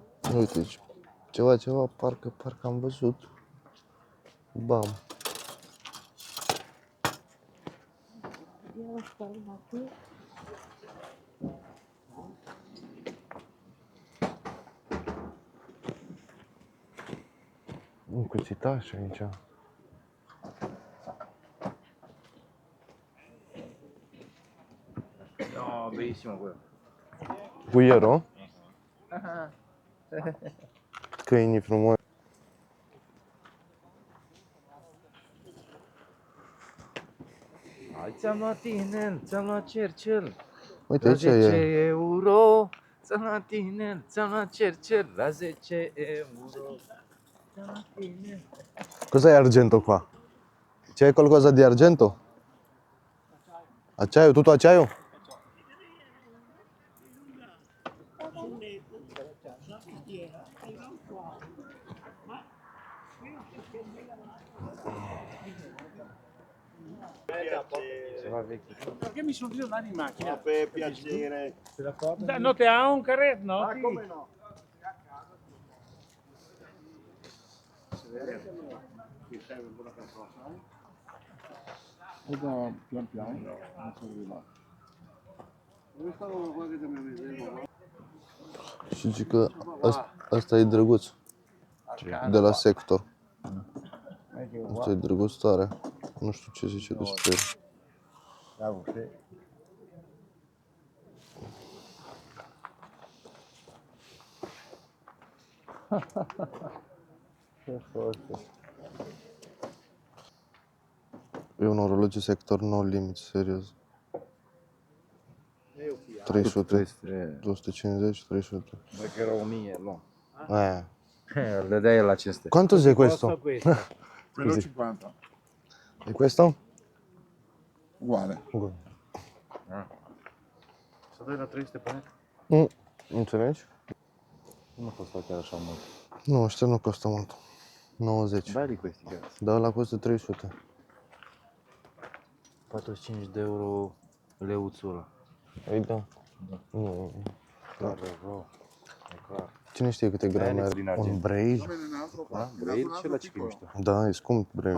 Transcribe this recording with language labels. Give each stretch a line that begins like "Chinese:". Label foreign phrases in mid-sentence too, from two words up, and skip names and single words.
Romanian: Uite aici. Ceva, parcă am văzut. Bam. Un cuțitaș aici.
Italian: No, bellissimo quello.
Romanian: Cuiero? Câinii frumoși. Hai, ți-am luat tinel, ți-am luat cercel. Uite La aici 10 e. euro. Ți-am luat tinel, ți-am luat cercel. La 10 euro. Ți-am luat tinel.
Italian: Cos'è argento qua? C'è qualcosa di argento? Acciaio, tutto acciaio? Perché mi sono girato in macchina? Per piacere. Dai, no, te ha un carretto, no? Ma come no? Ti serve una persona, sai? Pian piano, non sono arrivato. Dove stavo qua che mi vedevo?
Romanian: Și zic că ăsta e drăguț. De la sector. Ăsta e drăguț tare. Nu știu ce zice despre el. Da, você. E un orologiu sector
English: no limit,
Romanian: serios. 300, 250, 300.
Italian: Perché era 1000, no. Eh.
Romanian: Le dai la 500.
Italian: Quanto è questo? Quello 50. E questo? Uguale.
Romanian: Să dai la 300 pe net? Înțelegi? Nu a fost chiar așa mult. Nu, ăștia nu costă mult. 90.
Italian: Belli questi, cazzo.
Romanian: Dar ăla costă 300. 45 de euro leuțul ăla. Ei da. Nu. Clar, bro. E clar. Cine știe câte grame Din are? argint. Un braille? Da? Braille și la ce mișto. Da, e scump braille.